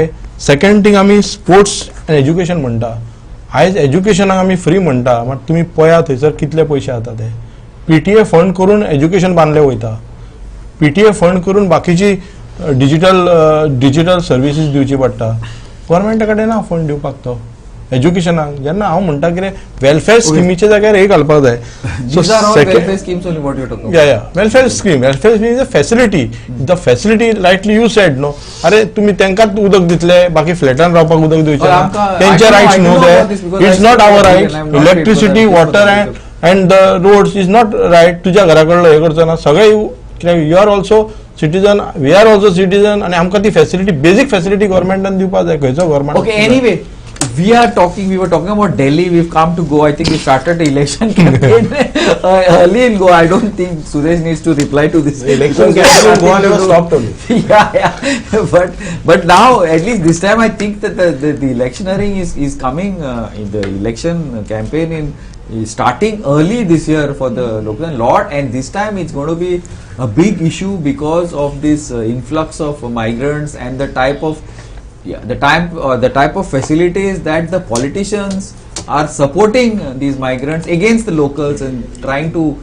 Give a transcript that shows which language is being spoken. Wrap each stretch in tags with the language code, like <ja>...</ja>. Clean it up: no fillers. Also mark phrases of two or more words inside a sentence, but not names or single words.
<en>second thing</en> <kok>आमी</kok> <en>sports and education</en> <kok>म्हणटा. आयज एज्युकेशनाक आमी फ्री म्हणटा, बट तुमी पळया थंयसर कितले पयशे जाता ते. PTA फंड करून एज्युकेशन बांदले वयता, PTA फंड करून बाकीची</kok> <en>digital services</en> <kok>दिवची पडटा. गव्हर्मेंटा कडेन ना फंड दिवपाक तो एज्युकेशनाक. जेन्ना हांव म्हणटा कितें वेलफेअर स्किमीच्या जाग्यार हे घालपाक जाय.</kok> <en>These are all welfare schemes only what you're talking about. Yeah. Welfare scheme is a facility. The facility, rightly you said, no.</en> <kok>अरे तुम्ही त्यांकाच उदक दितले, बाकी फ्लॅटान रावपाक उदक दिवचे ना. त्यांचे राइट्स नो दे.</kok> <en>It's not our right. Electricity, water and the roads is not right.</en> <kok>तुझ्या घराकडलं हे करचो ना.</kok> <en>सगळे you are also citizen, we are also citizen,</en> <kok>आणि आमकां ती</kok> <en>facility basic facility</en> <kok>गव्हर्मेंटान दिवपाक जाय. खंयचो गव्हर्मेंट?</kok> <en>Okay, anyway, we were talking about Delhi, we've come to Goa. I think we started the election campaign early in Goa. I don't think Suresh needs to reply to this. The election campaign in Goa never stopped only. But now, at least this time, I think that the electioneering is coming in the election campaign is starting early this year for the local lot, and this time it's going to be a big issue because of this influx of migrants and the type of facilities that the politicians are supporting these migrants against the locals and trying to.</en>